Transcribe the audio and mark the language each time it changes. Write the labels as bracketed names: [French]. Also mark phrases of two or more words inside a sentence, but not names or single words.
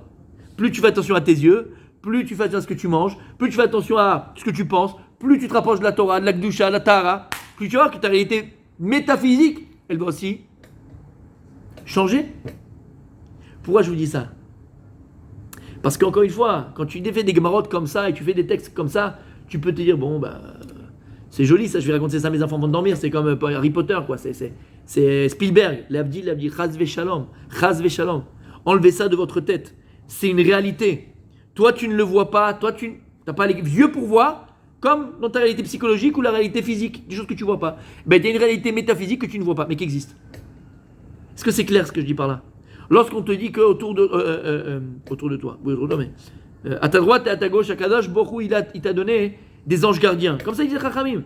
[French] Plus tu fais attention à tes yeux, plus tu fais attention à ce que tu manges, plus tu fais attention à ce que tu penses, plus tu te rapproches de la Torah, de la Gdusha, de la Tahara, plus tu vois que ta réalité métaphysique, elle va aussi changer. Pourquoi je vous dis ça? Parce qu'encore une fois, quand tu fais des gemarotes comme ça et tu fais des textes comme ça, tu peux te dire, bon, bah, c'est joli ça, je vais raconter ça à mes enfants vont dormir, c'est comme Harry Potter, quoi. C'est Spielberg, [Hebrew] l'abdi, חס ושלום, חס ושלום. [French] Enlevez ça de votre tête. C'est une réalité. Toi, tu ne le vois pas, toi, tu n'as pas les yeux pour voir, comme dans ta réalité psychologique ou la réalité physique, des choses que tu ne vois pas. Ben, il y a une réalité métaphysique que tu ne vois pas, mais qui existe. Est-ce que c'est clair ce que je dis par là? Lorsqu'on te dit que autour de toi, oui, autour de toi, mais à ta droite et à ta gauche, à [Hebrew] קדוש ברוך, [French] il t'a donné des anges gardiens. Comme ça, il dit Chachamim.